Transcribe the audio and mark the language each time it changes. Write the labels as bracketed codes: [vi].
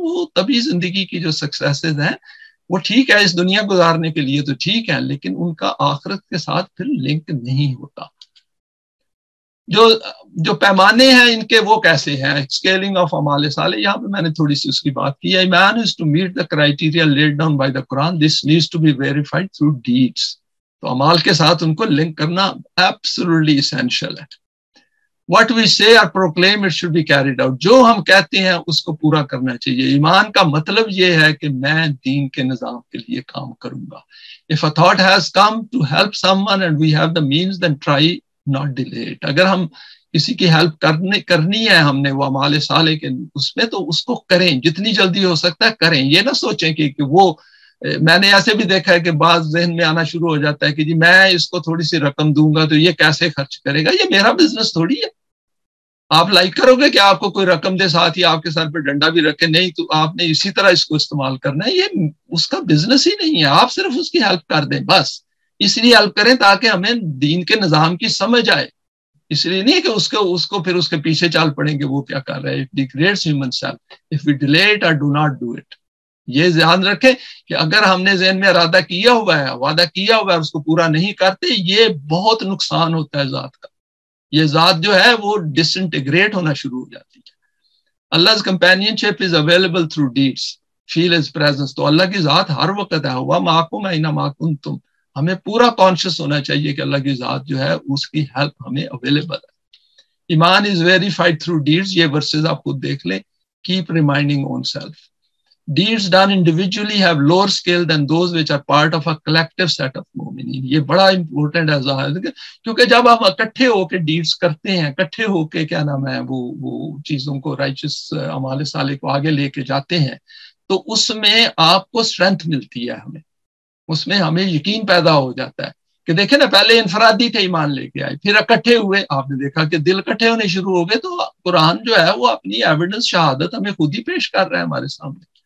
[ur] وہ تبھی زندگی کی جو سکسیسز ہیں وہ ٹھیک ہے اس دنیا گزارنے کے لیے تو ٹھیک ہے, لیکن ان کا آخرت کے ساتھ پھر لنک نہیں ہوتا. جو پیمانے ہیں ان کے وہ کیسے ہیں, اسکیلنگ آف اعمال صالح, یہاں پہ میں نے تھوڑی سی اس کی بات کی ہے. [en] Man is to meet the criteria laid down by the Quran. This needs to be verified through deeds. [ur] تو اعمال کے ساتھ ان کو لنک کرنا [en] absolutely essential [ur] ہے. [en] What we say or proclaim it should be carried out. [ur] جو ہم کہتے ہیں اس کو پورا کرنا چاہیے. ایمان کا مطلب یہ ہے کہ میں دین کے نظام کے لیے کام کروں گا. [en] If a thought has come to help someone and we have the means, then try not delay it. [ur] اگر ہم کسی کی ہیلپ کرنی ہے ہم نے وہ اعمال صالح کے اس میں, تو اس کو کریں, جتنی جلدی ہو سکتا ہے کریں. یہ نہ سوچیں کہ وہ, میں نے ایسے بھی دیکھا ہے کہ بعض ذہن میں آنا شروع ہو جاتا ہے کہ جی میں اس کو تھوڑی سی رقم دوں گا تو یہ کیسے خرچ کرے گا, یہ میرا بزنس تھوڑی ہے. آپ لائک کرو گے کہ آپ کو کوئی رقم دے, ساتھ ہی آپ کے سر پہ ڈنڈا بھی رکھے, نہیں تو آپ نے اسی طرح اس کو استعمال کرنا ہے. یہ اس کا بزنس ہی نہیں ہے, آپ صرف اس کی ہیلپ کر دیں بس. اس لیے ہیلپ کریں تاکہ ہمیں دین کے نظام کی سمجھ آئے, اس لیے نہیں کہ اس کو پھر اس کے پیچھے چال پڑیں کہ وہ کیا کر رہا ہے. [en] It degrades human self. If we delay it or do not do it. [ur] یہ ذہن رکھیں کہ اگر ہم نے ذہن میں ارادہ کیا ہوا ہے, وعدہ کیا ہوا ہے, اس کو پورا نہیں کرتے, یہ بہت نقصان ہوتا ہے ذات کا. یہ ذات جو ہے وہ ڈس انٹیگریٹ ہونا شروع ہو جاتی ہے. [en] Allah's companionship is available through deeds. Feel his presence. [ur] تو اللہ کی ذات ہر وقت ہے, [ar] ہوا معکم اینما کنتم. [ur] ہمیں پورا کانشیس ہونا چاہیے کہ اللہ کی ذات جو ہے اس کی ہیلپ ہمیں اویلیبل ہے. [en] ایمان is verified through deeds, [ur] یہ ورسز آپ خود دیکھ لیں. [en] Keep reminding oneself. Deeds done individually have lower scale than those which are part of a collective set of mu'minin. [ur] یہ بڑا امپورٹنٹ ہے, کیونکہ جب ہم اکٹھے ہو کے ڈیڈز کرتے ہیں, اکٹھے ہو کے کیا نام ہے وہ چیزوں کو, رائچس اعمال صالح کو آگے لے کے جاتے ہیں, تو اس میں آپ کو اسٹرینتھ ملتی ہے, اس میں ہمیں یقین پیدا ہو جاتا ہے کہ دیکھیں نا, پہلے انفرادی تھے ایمان لے کے آئے, پھر اکٹھے ہوئے, آپ نے دیکھا کہ دل اکٹھے ہونے شروع ہو گئے, تو قرآن جو ہے وہ اپنی ایویڈنس شہادت ہمیں خود ہی پیش کر رہا ہے ہمارے سامنے.